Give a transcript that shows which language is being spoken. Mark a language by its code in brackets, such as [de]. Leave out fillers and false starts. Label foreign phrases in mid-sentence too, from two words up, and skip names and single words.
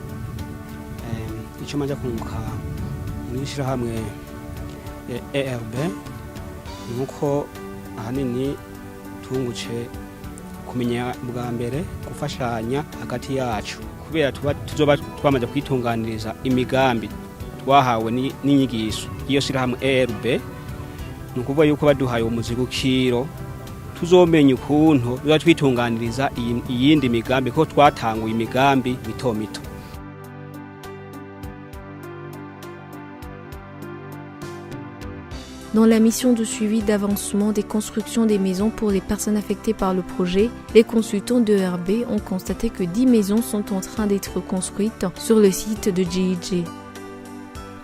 [rn] Ico manja kunguka muri shirahamwe ERB nuko ahanini tunguce kumenya bwa mbere gufashanya hagati yacu kubera tuzoba twamaze kwitunganiriza imigambi twahawe n'inyigisho iyo shirahamwe ERB nukuvuga yuko baduhaye umuzigukiro tuzomenya ukuntu tuza twitunganiriza iyindi migambi ko twatanguye imigambi mito mito. [fr] Dans la mission de suivi d'avancement des constructions des maisons pour les personnes affectées par le projet, les consultants de ERB ont constaté que 10 maisons sont en train d'être construites sur le site de GIG.